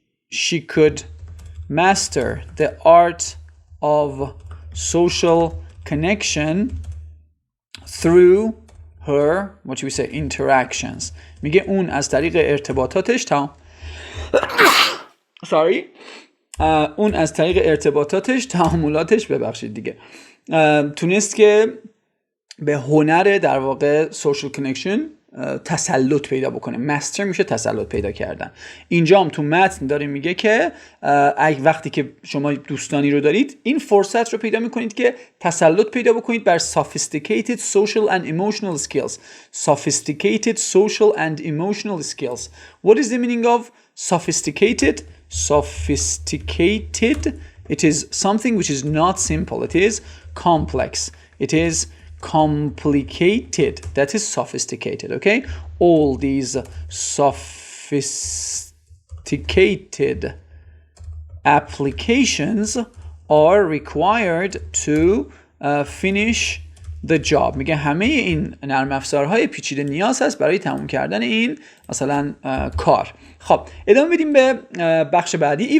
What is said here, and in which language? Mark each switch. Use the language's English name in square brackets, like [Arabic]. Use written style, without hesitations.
[English] She could master the art of social connection through her, what should we say, interactions. [Persian] میگه اون از طریق ارتباطاتش اون از طریق ارتباطاتش، تعاملاتش، ببخشید دیگه، تونست که به هنر در واقع [English] social connection [Persian] تسلط پیدا بکنه. مستر میشه تسلط پیدا کردن. اینجا هم تو متن داره میگه که وقتی که شما دوستانی رو دارید، این فرصت رو پیدا میکنید که تسلط پیدا بکنید بر [English] sophisticated social and emotional skills. Sophisticated social and emotional skills. What is the meaning of sophisticated? Sophisticated, it is something which is not simple. It is complex. It is complicated. That is sophisticated. Okay, all these sophisticated applications are required to finish the job. [Persian] میگه همه این نرم افزارهای پیچیده نیاز هست برای تموم کردن این مثلا کار. خب ادامه بدیم به بخش بعدی.